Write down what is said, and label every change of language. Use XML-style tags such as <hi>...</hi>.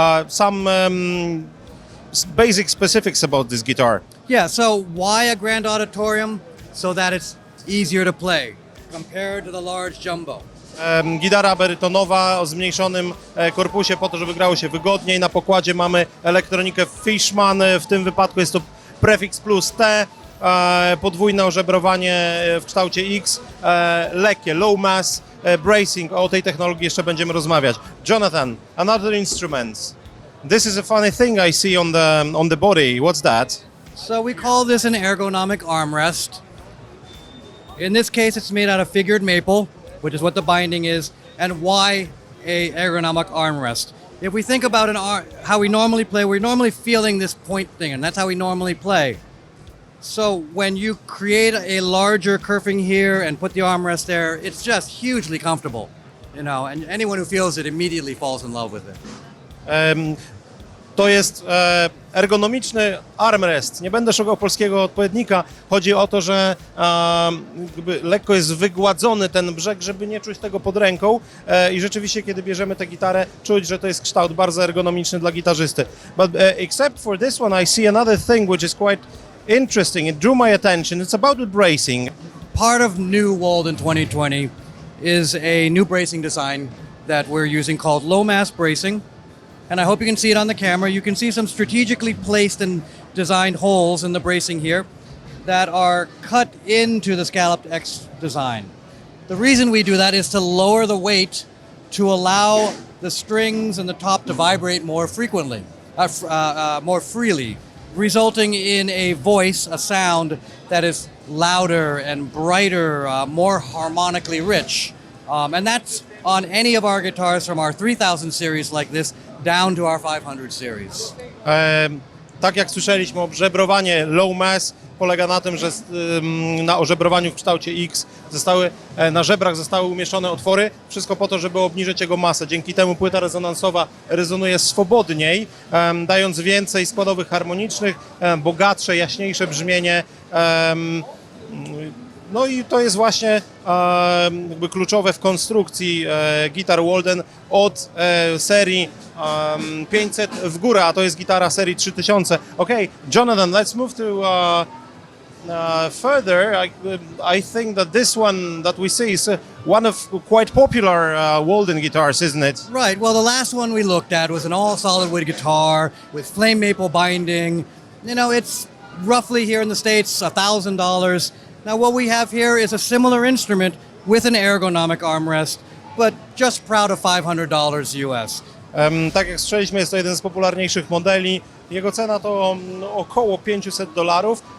<en>Some basic specifics about this guitar. Yeah, so why a grand auditorium? So that it's easier to play compared to the large jumbo.</en> <pl>Gitara barytonowa o zmniejszonym korpusie po to, żeby grało się wygodniej. Na pokładzie mamy elektronikę Fishman, w tym wypadku jest to prefiks plus T, podwójne ożebrowanie w kształcie X, lekkie, low mass, bracing. O tej technologii jeszcze będziemy rozmawiać.</pl> <en>Jonathan, another instrument. This is a funny thing I see on the body. What's that? So we call this an ergonomic armrest. In this case, it's made out of figured maple, which is what the binding is, and why a ergonomic armrest? If we think about how we normally play, we're normally feeling this point thing, and that's how we normally play. So when you create a larger kerfing here and put the armrest there, it's just hugely comfortable, you know, and anyone who feels it immediately falls in love with it.</en> <pl>To jest ergonomiczny armrest. Nie będę szukał polskiego odpowiednika. Chodzi o to, że lekko jest wygładzony ten brzeg, żeby nie czuć tego pod ręką i rzeczywiście, kiedy bierzemy tę gitarę, czuć, że to jest kształt bardzo ergonomiczny dla gitarzysty.</pl> <en>But except for this one, I see another thing which is quite interesting. It drew my attention. It's about the bracing. Part of new Walden 2020 is a new bracing design that we're using called low mass bracing. And I hope you can see it on the camera. You can see some strategically placed and designed holes in the bracing here that are cut into the scalloped X design. The reason we do that is to lower the weight to allow the strings and the top to vibrate more frequently, more freely, resulting in a voice, a sound that is louder and brighter, more harmonically rich. And that's on any of our guitars from our 3000 series like this down to our 500 series.</en> <pl>Tak jak słyszeliśmy, ożebrowanie low mass polega na tym, że na ożebrowaniu w kształcie X na żebrach zostały umieszczone otwory, wszystko po to, żeby obniżyć jego masę. Dzięki temu płyta rezonansowa rezonuje swobodniej, dając więcej składowych harmonicznych, bogatsze, jaśniejsze brzmienie. No i to jest właśnie jakby kluczowe w konstrukcji gitar Walden od serii 500 w górę, a to jest gitara serii 3000.</pl> <en>Okay, Jonathan, let's move to further. I think that this one that we see is one of quite popular Walden guitars, isn't it? Right, well the last one we looked at was an all solid wood guitar with flame maple binding. You know, it's roughly here in the States $1,000. Now what we have here is a similar instrument with an ergonomic armrest, but just proud of $500 US.</en> <pl>Tak jak słyszeliśmy, jest to jeden z popularniejszych modeli. Jego cena to około $500.</pl>